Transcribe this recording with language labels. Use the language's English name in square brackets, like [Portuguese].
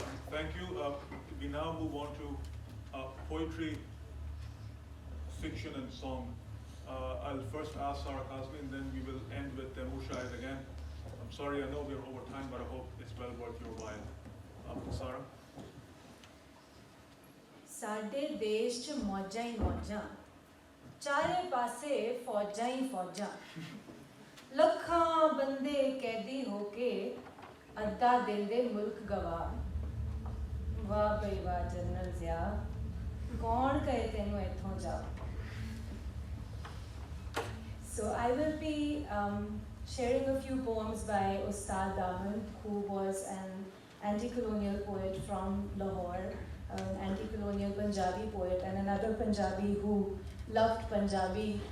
[English] Thank you. We now move on to poetry, fiction, and song. I'll first ask Sara Kazmi, and then we will end with Taimoor Shahid again. I'm sorry, I know we're over time, but I hope it's well worth your while. Sara? [Punjabi] ਸਾਡੇ ਦੇਸ਼ 'ਚ ਮੌਜਾਂ ਹੀ ਮੌਜਾਂ, ਚਾਰੇ ਪਾਸੇ ਫੌਜਾਂ ਹੀ ਫੌਜਾਂ, ਲੱਖਾਂ ਬੰਦੇ ਕੈਦੀ ਹੋ ਕੇ ਅੱਧਾ ਦਿੰਦੇ ਮੁਲਕ ਗਵਾ। ਵਾਹ ਬਈ ਵਾਹ ਜਨਰਲ ਜ਼ਿਆ, ਕੌਣ ਕਹੇ ਤੈਨੂੰ ਇੱਥੋਂ ਜਾ। [English] So I will be sharing a few poems by Ustad Daman, who was an anti-colonial poet from Lahore, an anti-colonial Punjabi poet, and another Punjabi who loved Punjabi